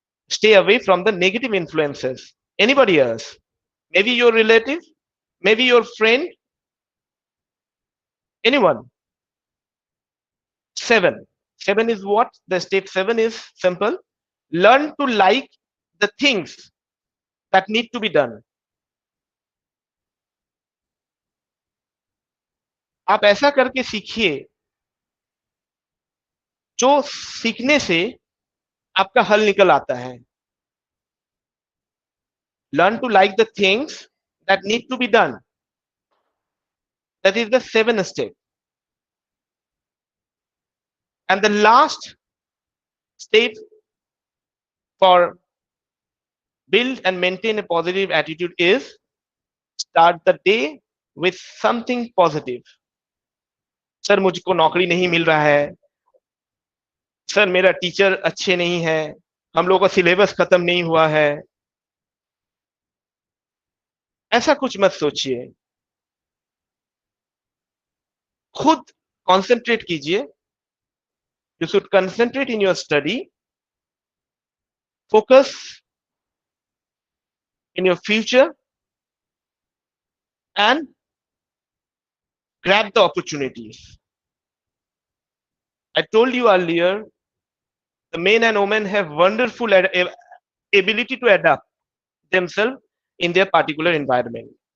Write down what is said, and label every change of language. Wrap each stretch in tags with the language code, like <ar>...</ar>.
<en>Stay away from the negative influences. Anybody else, maybe your relative, maybe your friend, anyone. Seven is what? The step 7 is simple. Learn to like the things that need to be done.</en> <hi>आप ऐसा करके सीखिए जो सीखने से आपका हल निकल आता है.</hi> <en>Learn to like the things that need to be done. That is the 7th step. And the last step for build and maintain a positive attitude is start the day with something positive.</en> <hi>Sir मुझको नौकरी नहीं मिल रहा है, sir मेरा teacher अच्छे नहीं है, हम लोगों का सिलेबस खत्म नहीं हुआ है. ऐसा कुछ मत सोचिए, खुद कंसंट्रेट कीजिए.</hi> <en>You should concentrate in your study, focus in your future, and grab the opportunities. I told you earlier, the men and women have wonderful ability to adapt themselves in their particular environment.</en>